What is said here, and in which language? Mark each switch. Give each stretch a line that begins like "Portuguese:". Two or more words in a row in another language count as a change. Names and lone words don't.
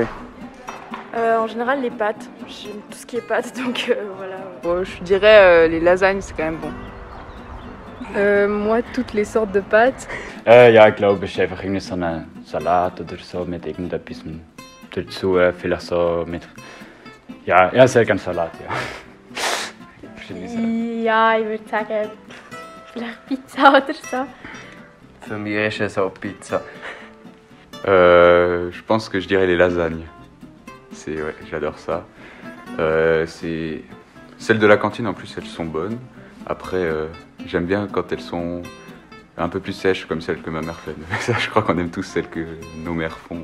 French: En général, les pâtes. J'aime tout ce qui est pâtes, donc voilà. Bon, je dirais les lasagnes, c'est quand même bon. Moi, toutes les sortes de pâtes.
German: Ja, ich glaube, es ist einfach irgendwie so ein Salat oder so mit irgendetwas dazu. Vielleicht so mit. Ja, sehr gerne Salat, ja. Verschiedene Sachen. Ja, ich würde sagen, vielleicht Pizza oder so. Für mich ist es auch Pizza.
French: Je pense que je dirais les lasagnes. Ouais, j'adore ça. C'est celles de la cantine en plus, elles sont bonnes. Après, j'aime bien quand elles sont un peu plus sèches comme celles que ma mère fait. Mais ça, je crois qu'on aime tous celles que nos mères font.